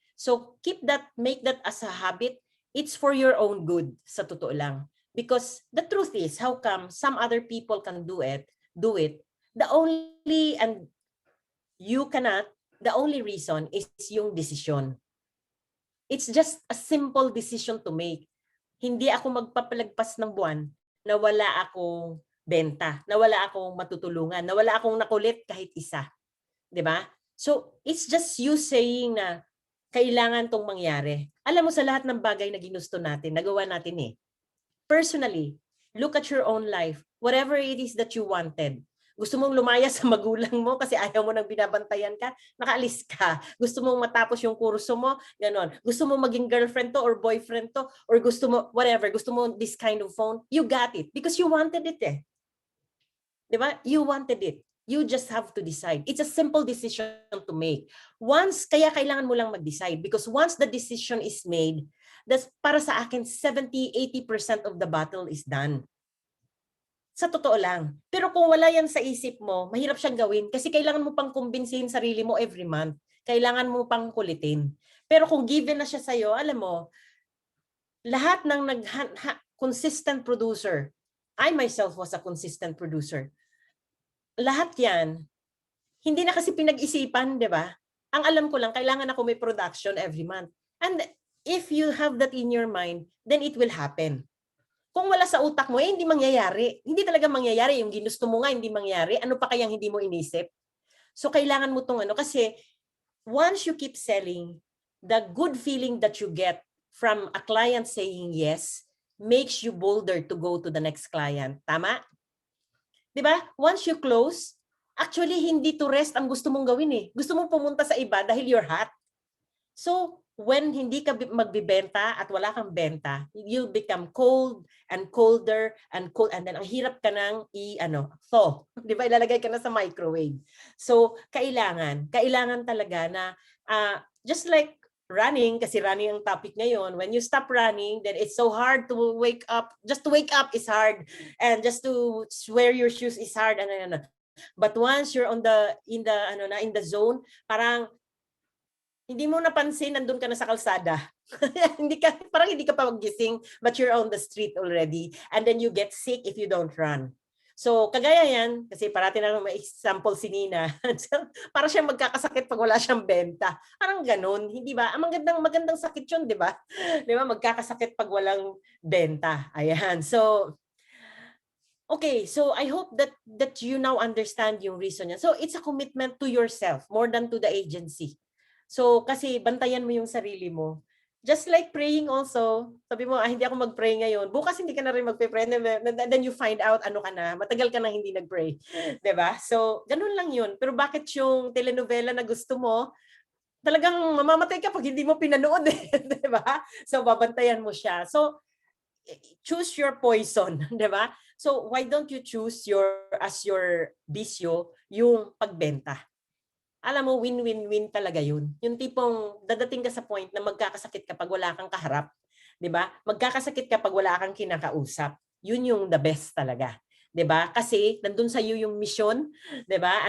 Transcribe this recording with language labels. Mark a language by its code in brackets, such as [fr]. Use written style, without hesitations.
[en] So make that as a habit. It's for your own good, [tl] sa totoo lang. [en] Because the truth is, how come some other people can do it? And you cannot, the only reason is yung decision. It's just a simple decision to make. [tl] Hindi ako magpapalagpas ng buwan na wala akong benta, na wala akong matutulungan, na wala akong nakulit kahit isa. 'Di ba? [en] So, it's just you saying [tl] na kailangan tong mangyari. Alam mo, sa lahat ng bagay na ginusto natin, nagawa natin eh. [en] Personally, look at your own life. Whatever it is that you wanted. [tl] Gusto mong lumaya sa magulang mo kasi ayaw mo nang binabantayan ka, nakaalis ka. Gusto mong matapos yung kurso mo, ganon. Gusto mo maging girlfriend to or boyfriend to, or gusto mo, whatever, gusto mo this kind of phone, [en] you got it because you wanted it [tl] eh. Diba? [en] You wanted it. You just have to decide. It's a simple decision to make. [tl] Kaya kailangan mo lang mag-decide [en] because once the decision is made, that's para sa akin 70-80% of the battle is done. [tl] Sa totoo lang. Pero kung wala yan sa isip mo, mahirap siyang gawin kasi kailangan mo pang kumbinsihin sarili mo every month. Kailangan mo pang kulitin. Pero kung given na siya sa'yo, alam mo, lahat ng consistent producer, [en] I myself was a consistent producer. [tl] Lahat yan, hindi na kasi pinag-isipan, di ba? Ang alam ko lang, kailangan ako may production every month. [en] And if you have that in your mind, then it will happen. [tl] Kung wala sa utak mo, hindi mangyayari. Hindi talaga mangyayari. Yung ginusto mo nga, hindi mangyayari. Ano pa kayang hindi mo inisip? So, kailangan mo itong kasi [en] once you keep selling, the good feeling that you get from a client saying yes makes you bolder to go to the next client. [tl] Tama? Diba? [en] Once you close, actually, [tl] hindi to rest ang gusto mong gawin eh. Gusto mong pumunta sa iba dahil you're hot. So, when hindi ka magbibenta at wala kang benta, [en] you become cold and colder and cold, and then [tl] ang hirap ka nang thaw. Di ba? Ilalagay ka na sa microwave. [en] So, kailangan talaga na just like running, kasi running ang topic ngayon, when you stop running, then it's so hard to wake up. Just to wake up is hard, and just to wear your shoes is hard. But once you're in the zone, [tl] parang hindi mo napansin, nandun ka na sa kalsada. Parang hindi ka pa magising, [en] but you're on the street already. And then you get sick if you don't run. [tl] So, kagaya yan, kasi parati na may example si Nina. Para siyang magkakasakit pag wala siyang benta. Parang ganun, hindi ba? Ang magandang sakit yun, di ba? Di ba? Magkakasakit pag walang benta. Ayan. [en] So, okay, so I hope that you now understand yung reason niya. So, it's a commitment to yourself more than to the agency. [tl] So, kasi bantayan mo yung sarili mo. [en] Just like praying also, [tl] sabi mo, hindi ako mag-pray ngayon. Bukas hindi ka na rin mag-pray. Then you find out ano ka na, matagal ka na hindi nag-pray. Diba? So, ganun lang yun. Pero bakit yung telenovela na gusto mo, talagang mamamatay ka pag hindi mo pinanood eh. Diba? So, babantayan mo siya. So, [en] choose your poison. [tl] Diba? [en] So, why don't you choose as your bisyo yung pagbenta? [tl] alam mo, win-win-win talaga yun. Yung tipong dadating ka sa point na magkakasakit kapag wala kang kaharap. 'Di ba? Magkakasakit kapag wala kang kinakausap. Yun yung the best talaga. 'Di ba? Kasi nandun sa iyo yung mission, 'di ba?